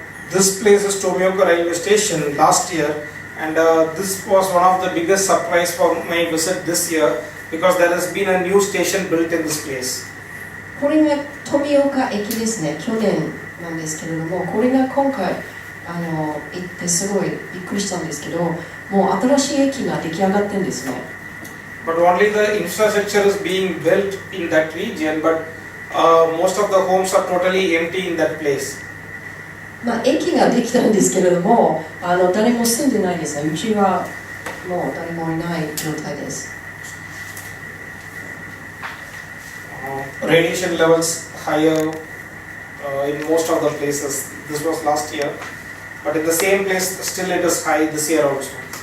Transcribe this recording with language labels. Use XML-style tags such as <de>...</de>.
<en>This place is Tomioka railway station last year, and this was one of the biggest surprise for my visit this year because there has been a new station built in this place.</en> <ja>これが富岡駅ですね。去年なんですけれども、これが今回行ってすごいびっくりしたんですけど、もう新しい駅が出来上がってるんですね。</ja> <en>But only the infrastructure is being built in that region, but most of the homes are totally empty in that place.</en> <ja>駅ができたんですけれども、誰も住んでないですね。うちはもう誰もいない状態です。</ja> <en>Radiation levels higher in most of the places. This was last year, but in the same place, still it is high this year also.</en>